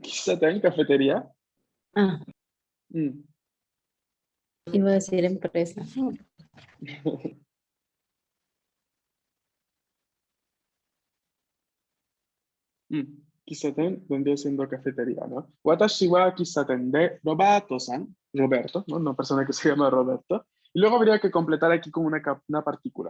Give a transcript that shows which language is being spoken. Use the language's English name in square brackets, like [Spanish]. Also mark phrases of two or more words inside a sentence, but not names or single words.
[Spanish] Kissaten, cafetería. Ah, Mm. iba a decir empresa. Kissaten vendría siendo cafetería, ¿no? [Japanese] 私は喫茶店でロベルトさん, Roberto, ¿no? [Spanish] Una persona que se llama Roberto. Y luego habría que completar aquí con una partícula.